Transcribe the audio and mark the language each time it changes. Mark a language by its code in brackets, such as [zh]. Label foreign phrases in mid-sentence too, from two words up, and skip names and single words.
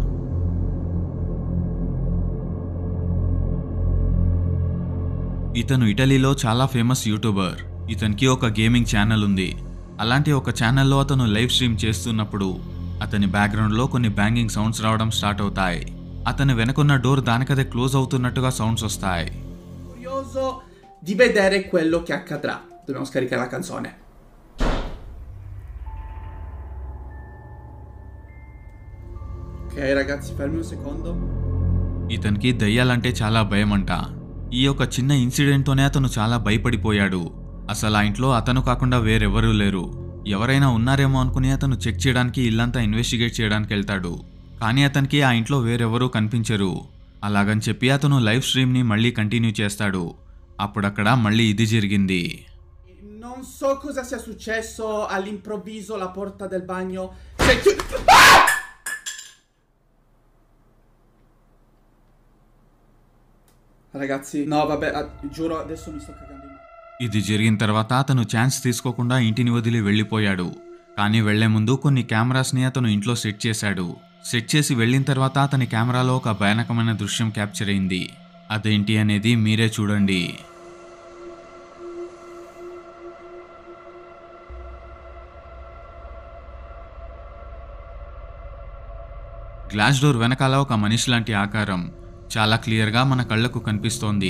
[te] ఇతను ఇటలీలో చాలా [en] famous YouTuber. [te] ఇతనికి ఒక [en] gaming channel [te] ఉంది. అలాంటి ఒక ఛానల్లో అతను [en] live stream [te] చేస్తున్నప్పుడు అతని బ్యాక్గ్రౌండ్లో కొన్ని [en] banging sounds [te] రావడం స్టార్ట్ అవుతాయి. అతని వెనకున్న డోర్ దానికదే క్లోజ్ అవుతున్నట్టుగా సౌండ్స్ వస్తాయి. [it] Curioso di vedere quello che accadrà. Dobbiamo scaricare la canzone. Ok ragazzi, fermi un secondo. [te] ఇతనికి దయ్యాలంటే చాలా భయమంట. ఈ యొక్క చిన్న ఇన్సిడెంట్తోనే అతను చాలా భయపడిపోయాడు. అసలు ఆ ఇంట్లో అతను కాకుండా వేరెవరూ లేరు. ఎవరైనా ఉన్నారేమో అనుకుని అతను చెక్ చేయడానికి ఇల్లంతా ఇన్వెస్టిగేట్ చేయడానికి వెళ్తాడు. కానీ అతనికి ఆ ఇంట్లో వేరెవరూ కనిపించరు. అలాగని చెప్పి అతను [en] live stream [te] మళ్ళీ కంటిన్యూ చేస్తాడు. అప్పుడక్కడ మళ్ళీ ఇది జరిగింది. [it] Non so cosa sia successo, all'improvviso la porta del bagno si è Ragazzi, no vabbè, giuro adesso mi sto cagando in mano. [te] ఇది జరిగిన తర్వాత అతను ఛాన్స్ తీసుకోకుండా ఇంటిని వదిలి వెళ్ళిపోయాడు. కానీ వెళ్లే ముందు కొన్ని కెమెరాస్ని అతను ఇంట్లో సెట్ చేశాడు. సెట్ చేసి వెళ్ళిన తర్వాత అతని కెమెరాలో ఒక భయానకమైన దృశ్యం క్యాప్చర్ అయింది. అదేంటి అనేది మీరే చూడండి. [en] glass door [te] వెనకాల ఒక మనిషి లాంటి ఆకారం చాలా క్లియర్గా మన కళ్ళకు కనిపిస్తోంది.